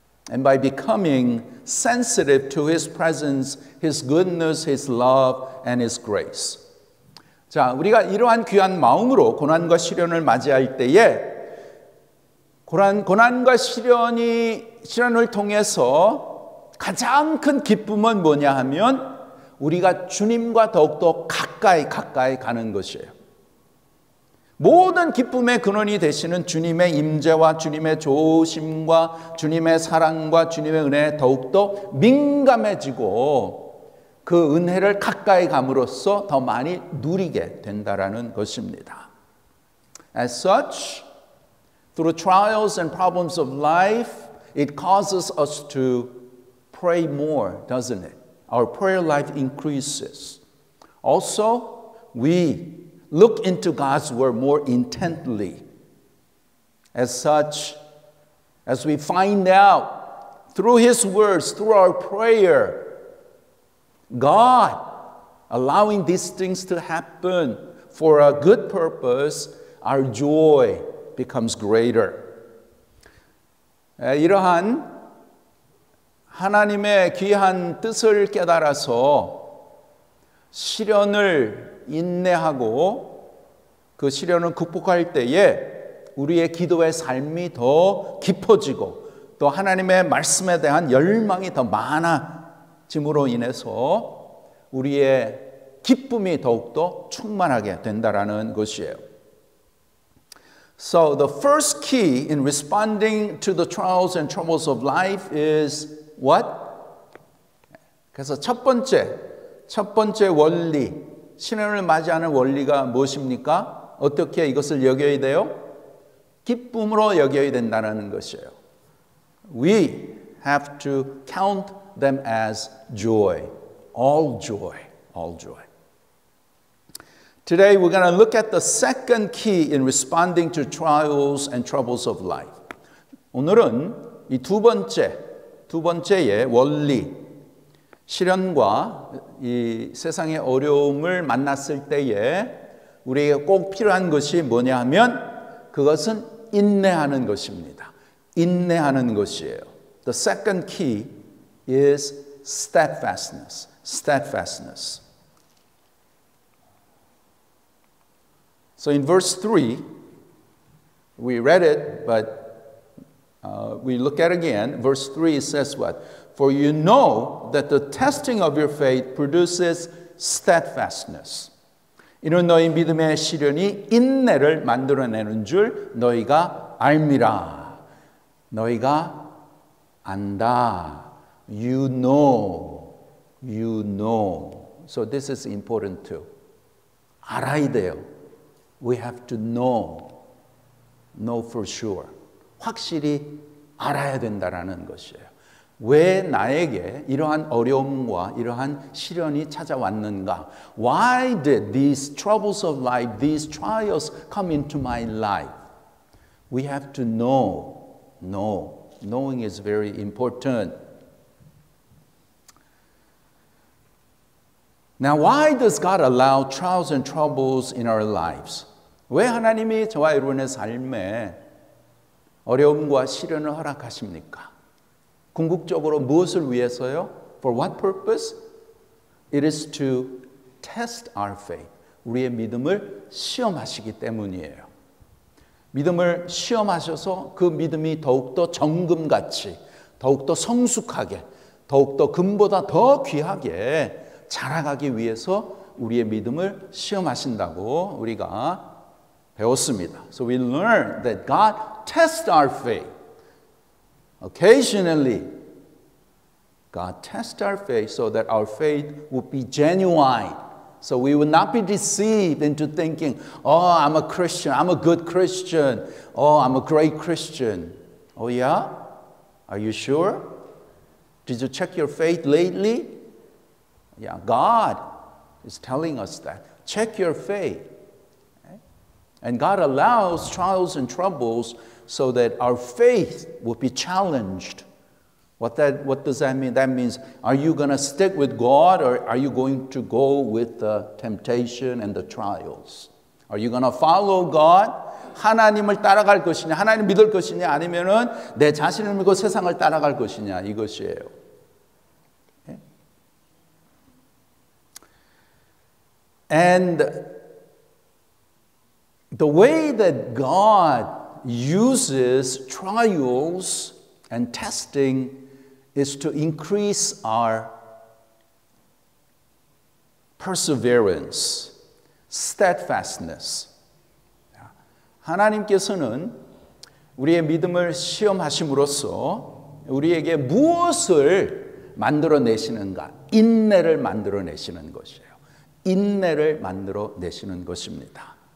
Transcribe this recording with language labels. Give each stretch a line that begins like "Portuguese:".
English: And by becoming sensitive to His presence, His goodness, His love, and His grace.
Korean: 자, 우리가 이러한 귀한 마음으로 고난과 시련을 맞이할 때에 고난과 시련을 통해서 가장 큰 기쁨은 뭐냐 하면 우리가 주님과 더욱더 가까이 가는 것이에요. 모든 기쁨의 근원이 되시는 주님의 임재와 주님의 조심과 주님의 사랑과 주님의 은혜에 더욱더 민감해지고 그 은혜를 가까이 감으로써 더 많이 누리게 된다라는 것입니다.
English: As such, through trials and problems of life, it causes us to pray more, doesn't it? Our prayer life increases. Also, we look into God's word more intently. As such, as we find out through His words, through our prayer, God allowing these things to happen for a good purpose, our joy becomes greater.
Korean: 이러한 하나님의 귀한 뜻을 깨달아서 시련을 인내하고 그 시련을 극복할 때에 우리의 기도의 삶이 더 깊어지고 또 하나님의 말씀에 대한 열망이 더 많아짐으로 인해서 우리의 기쁨이 더욱더 충만하게 된다라는 것이에요.
English: So the first key in responding to the trials and troubles of life is what?
Korean: 그래서 첫 번째 원리, 시련을 맞이하는 원리가 무엇입니까? 어떻게 이것을 여겨야 돼요? 기쁨으로 여겨야 된다는 것이에요.
English: We have to count them as joy. All joy. All joy. Today we're going to look at the second key in responding to trials and troubles of life.
Korean: 오늘은 이 두 번째의 원리, 시련과 이 세상의 어려움을 만났을 때에 우리에게 꼭 필요한 것이 뭐냐 하면 그것은 인내하는 것입니다. 인내하는 것이에요.
English: The second key is steadfastness. Steadfastness. So in verse 3, we read it, but we look at it again. Verse 3 says what? For you know that the testing of your faith produces steadfastness.
Korean: 이는 너희 믿음의 시련이 인내를 만들어내는 줄 너희가 알미라. 너희가 안다.
English: You know. You know. So this is important too.
Korean: 알아야 돼요.
English: We have to know. Know for sure.
Korean: 확실히 알아야 된다라는 것이에요. 왜 나에게 이러한 어려움과 이러한 시련이 찾아왔는가?
English: Why did these troubles of life, these trials come into my life? We have to know. Know. Knowing is very important. Now, why does God allow trials and troubles in our lives?
Korean: 왜 하나님이 저와 여러분의 삶에 어려움과 시련을 허락하십니까? 궁극적으로 무엇을 위해서요?
English: For what purpose? It is to test our faith.
Korean: 우리의 믿음을 시험하시기 때문이에요. 믿음을 시험하셔서 그 믿음이 더욱더 정금같이, 더욱더 성숙하게, 더욱더 금보다 더 귀하게 자라가기 위해서 우리의 믿음을 시험하신다고 우리가 배웠습니다.
English: So we learn that God tests our faith. Occasionally, God tests our faith so that our faith would be genuine. So we would not be deceived into thinking, oh, I'm a Christian, I'm a good Christian, oh, I'm a great Christian. Oh yeah? Are you sure? Did you check your faith lately? Yeah, God is telling us that. Check your faith. Okay? And God allows trials and troubles so that our faith will be challenged. What does that mean? That means, are you going to stick with God or are you going to go with the temptation and the trials? Are you going to follow God?
Korean: 하나님을 따라갈 것이냐, 하나님 믿을 것이냐, 아니면은 내 자신을 믿고 세상을 따라갈 것이냐, 이것이에요.
English: Okay? And the way that God uses trials and testing is to increase our perseverance, steadfastness.
Korean: 하나님께서는 우리의 믿음을 시험하심으로써 우리에게 무엇을 만들어내시는가? 인내를 만들어내시는 것이에요. 인내를 만들어내시는 것입니다.